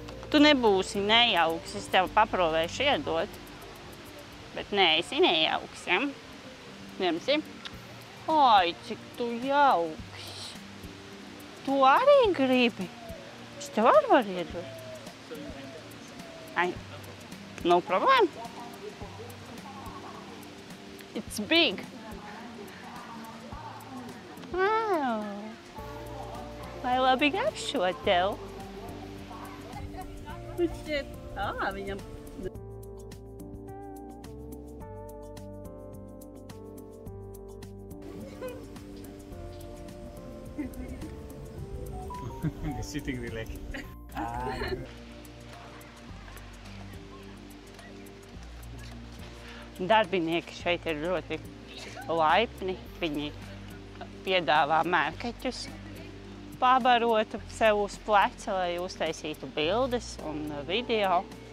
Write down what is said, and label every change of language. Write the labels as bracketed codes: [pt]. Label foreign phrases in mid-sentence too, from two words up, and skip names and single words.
[lv] Tu nebūsi nejauks, es tev paprovēšu iedot. Bet neesi nejauks, ja? Ņemsi? Ai, cik tu jauks. Tu arī gribi? Es tev arī varu iedot. Ai, [en] no problem. It's big. [lv] Wow. Vai labi garšo tev? Viņam. [en] Sitting relaxed. [lv] Darbinieki šeit ir ļoti laipni. Viņi piedāvā mērkeķus pabarot sev uz pleca, lai uztaisītu bildes un video.